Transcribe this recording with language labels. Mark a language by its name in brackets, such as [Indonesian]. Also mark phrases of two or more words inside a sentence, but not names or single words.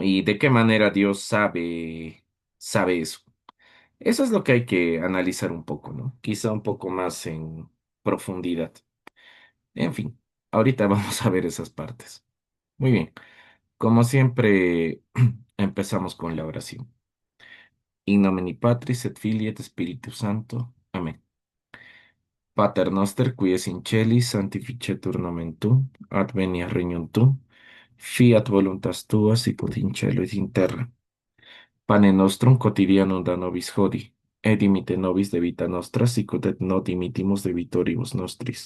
[Spanish] ¿Y de qué manera Dios sabe eso? Eso es lo que hay que analizar un poco, ¿no? Quizá un poco más en profundidad. En fin, ahorita vamos a ver esas partes. Muy bien, como siempre, empezamos con la oración. [Latin] In nomine Patris et Filii et Spiritus Sancto. Amén. Pater noster, qui es in celis, sanctificetur nomen tuum, adveniat regnum tuum, fiat voluntas tua sicut in cielo et in terra. Pane nostrum quotidianum da nobis hodie, et dimite nobis debita nostra, sicut et non dimittimus debitoribus nostris.